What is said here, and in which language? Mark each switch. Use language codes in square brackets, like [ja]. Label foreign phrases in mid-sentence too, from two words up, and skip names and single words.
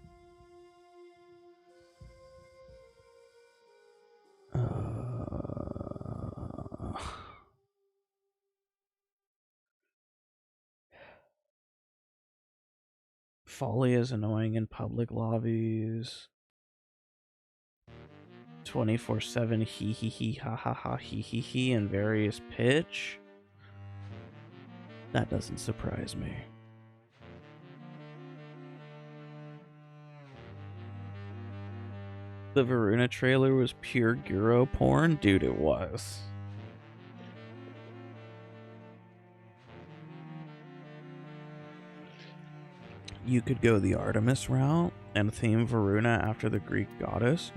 [en] Folly is annoying in public lobbies. 24/7 hee hee hee ha ha ha hee hee hee in various pitch. That doesn't surprise me. The Varuna trailer was pure gyro porn? Dude, it was. You could go the Artemis route and theme Varuna after the Greek goddess.